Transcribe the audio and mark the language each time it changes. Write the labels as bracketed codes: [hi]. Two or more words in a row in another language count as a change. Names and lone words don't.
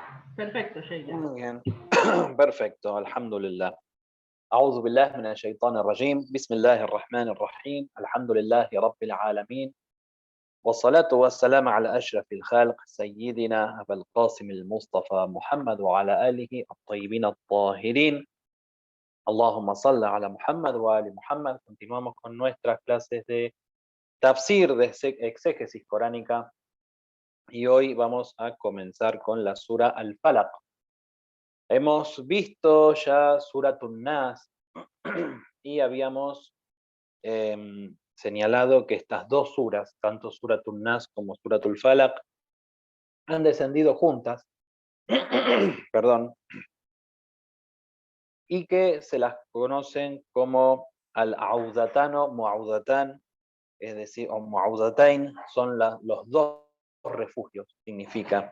[es] Perfecto, Sheila. Muy bien. Perfecto, alhamdulillah. [ar] أعوذ بالله من الشيطان الرجيم بسم الله الرحمن الرحيم الحمد لله رب العالمين والصلاة والسلام على أشرف الخلق سيدنا أبا القاسم المصطفى محمد وعلى آله الطيبين الطاهرين اللهم صل على Muhammad وآل Muhammad. [es] Continuamos con nuestras clases de tafsir, de exégesis coránica, y hoy vamos a comenzar con la sura Al-Falaq. Hemos visto ya Suratun Nas y habíamos señalado que estas dos suras, tanto Suratun Nas como Suratul Falaq, han descendido juntas, perdón, y que se las conocen como Al-Audatán o Mu'audatán, es decir, o Mu'audatain, son los dos refugios, significa.